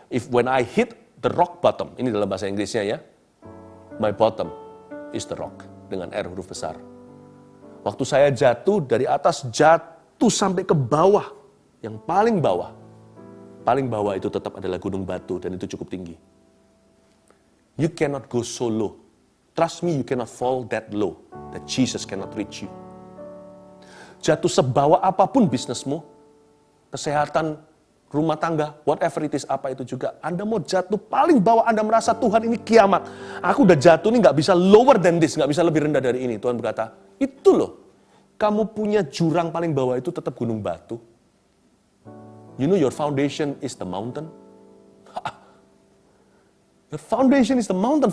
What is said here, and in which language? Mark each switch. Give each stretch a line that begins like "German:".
English: When I hit the rock bottom,
Indonesian: ini dalam bahasa Inggrisnya ya,
English: my bottom is the rock,
Indonesian: dengan R huruf besar. Waktu saya jatuh dari atas, jatuh sampai ke bawah, yang paling bawah, paling bawah itu tetap adalah gunung batu dan itu cukup tinggi.
English: You cannot go so low. Trust me, you cannot fall that low that Jesus cannot reach you.
Indonesian: Jatuh sebawah apapun bisnismu, kesehatan, rumah tangga,
English: whatever it is,
Indonesian: apa itu juga. Anda mau jatuh paling bawah, Anda merasa Tuhan ini kiamat. Aku udah jatuh nih gak bisa
English: lower than this,
Indonesian: gak bisa lebih rendah dari ini. Tuhan berkata, itu loh, kamu punya jurang paling bawah itu tetap gunung batu.
English: You know your foundation is the mountain? Your foundation is the mountain.